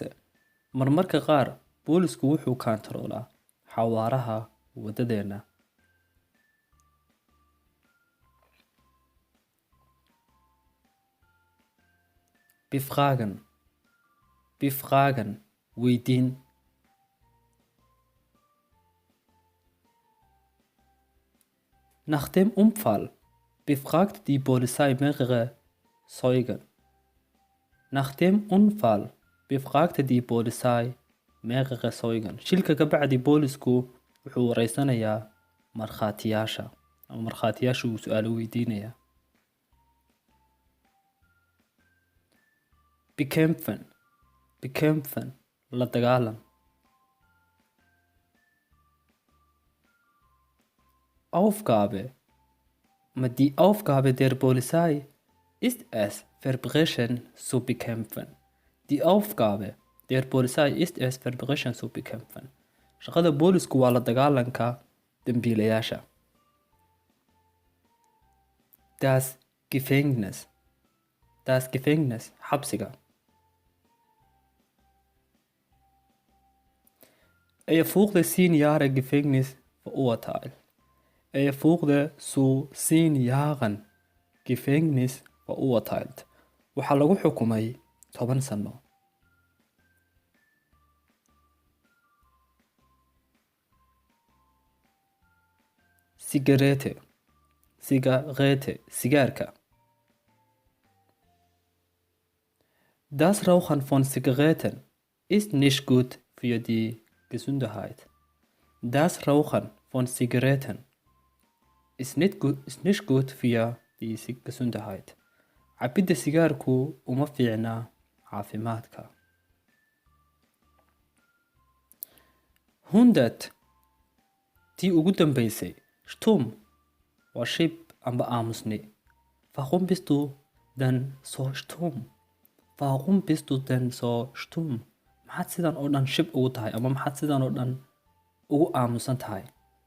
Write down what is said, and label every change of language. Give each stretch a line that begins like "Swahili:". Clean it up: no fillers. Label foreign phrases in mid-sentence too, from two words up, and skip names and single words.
Somali: Marmarka qaar boolisku wuxuu kontroolaa xawaaraha wadadeena.
German: Befragen. Befragen. Weydiin. Nach dem Unfall befragt die Polizei mehrere Zeugen. Nach dem Unfall befragte die Polizei mehrere Zeugen.
Somali: Shilka ka bacdi boolisku wuxuu wareysanayaa markhaatiyaasha ama markhaatiyaasha uu su'aalo weydiinayaa.
German: Bekämpfen.
Somali: Bekämpfen. La dagaalan.
German: Aufgabe. Die Aufgabe der Polizei ist es, Verbrechen zu bekämpfen. Die Aufgabe der Polizei ist es, Verbrechen zu bekämpfen.
Somali: Shaqada boolisku waa la dagaalanka dambiilayaasha.
German: Das Gefängnis. Das Gefängnis. Xabsiga. Er wurde 10 Jahre Gefängnis verurteilt. Er wurde zu 10 Jahren Gefängnis verurteilt.
Somali: Waxaa lagu xukumay 10 sano.
German: Zigarette. Zigarette. Sigaarka. Das Rauchen von Zigaretten ist nicht gut für die Gesundheit. Das Rauchen von Zigaretten ist nicht gut für die Gesundheit.
Somali: Cabidda sigaarku uma fiicna caafimaadka. 100. Tii ugu dambeysay. Stumm waa shib amba aamusni.
German: Warum bist du denn so stumm? Warum bist du denn so stumm?
Somali: Maxaad sidan oo dhan shib ugu tahay ama maxaad sidan oo dhan ugu aamusan tahay?